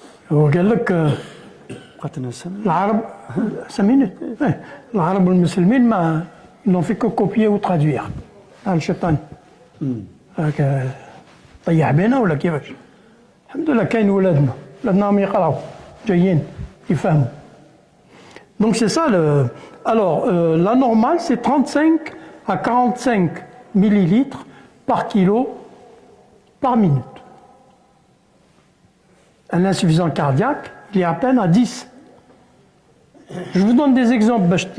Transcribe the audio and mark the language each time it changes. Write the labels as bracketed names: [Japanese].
[Arabic] وقال لك العرب [French] 5 minutes. [Arabic] العرب والمسلمين ما [French] n'ont fait que copier ou traduire. [Arabic] الشيطان. هاك طيح بينا ولا كيفاش؟ الحمد لله كاين ولادنا راهم يقراوا جايين يفهموا. [French] Donc c'est ça le. Alors la normale c'est 35 à 45 millilitres par kilo par minute. Un insuffisant cardiaque, il est à peine à 10. Je vous donne des exemples.